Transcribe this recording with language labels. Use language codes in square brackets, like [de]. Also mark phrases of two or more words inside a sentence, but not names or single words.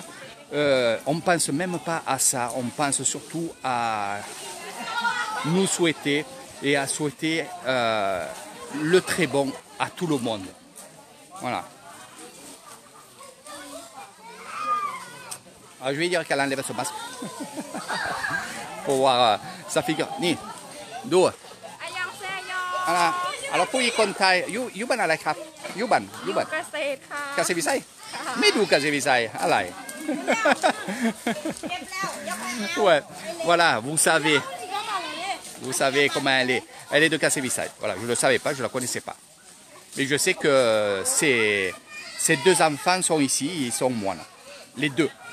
[fr] On ne pense même pas à ça, on pense surtout à nous souhaiter et à souhaiter le très bon à tout le monde. Voilà. Alors, je vais dire qu'elle enlève ce masque pour voir sa figure. Ni, d'où? Voilà. Alors pour y compter, [th] อยู่บ้าน อะไรครับยูบันเกษตรค่ะเกษตรวิสัยไม่ดูเกษตรวิสัยอะไร [fr] Ouais, voilà, vous savez comment elle est. Elle est de Kassevisai. Voilà, je ne le savais pas, je ne la connaissais pas. Mais je sais que ces 2 enfants sont ici, ils sont moines. Les 2.